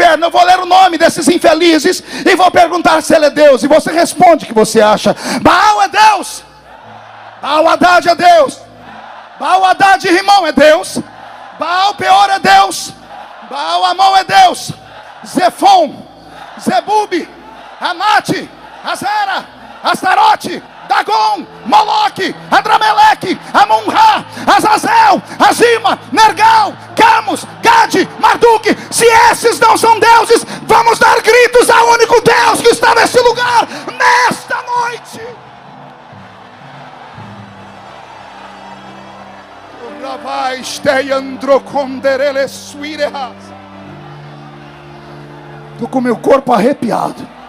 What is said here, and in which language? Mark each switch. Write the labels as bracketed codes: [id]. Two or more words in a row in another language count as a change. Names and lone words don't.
[pt] Eu vou ler o nome desses infelizes e vou perguntar se ele é Deus. E você responde o que você acha. Baal é Deus. Baal Hadad é Deus. Baal Hadad Rimon é Deus. Baal Peor é Deus. Baal Amon é Deus. Zefon, Zebub, Anate, Azera, Astarote, Dagon, Moloque, Adrameleque, Amun-Ra, Azazel, Azima, Nergal, Camus, Gade, Marduk. Se esses não são deuses, vamos dar gritos ao único Deus que está nesse lugar, nesta noite. Estou com meu corpo arrepiado.